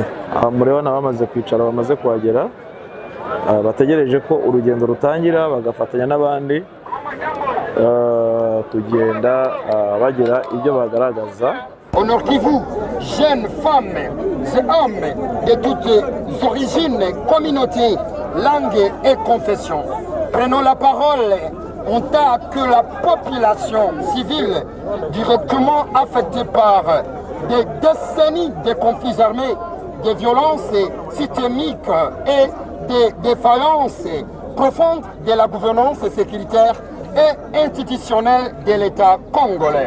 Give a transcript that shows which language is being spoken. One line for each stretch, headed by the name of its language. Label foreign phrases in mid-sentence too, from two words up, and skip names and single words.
Kinyarwanda: Murabona bamaze kwicara bamaze kuhagera bategereje ko urugendo rutangira bagafatanya n'abandi kugenda bagera ibyo bagaragaza.
French: Au Nord Kivu, jeunes femmes et hommes de toutes origines, communautés, langues et confessions, prenons la parole en tant que la population civile directement affectée par des décennies de conflits armés, de violences systémiques et des défaillances profondes de la gouvernance sécuritaire et institutionnelle de l'État congolais.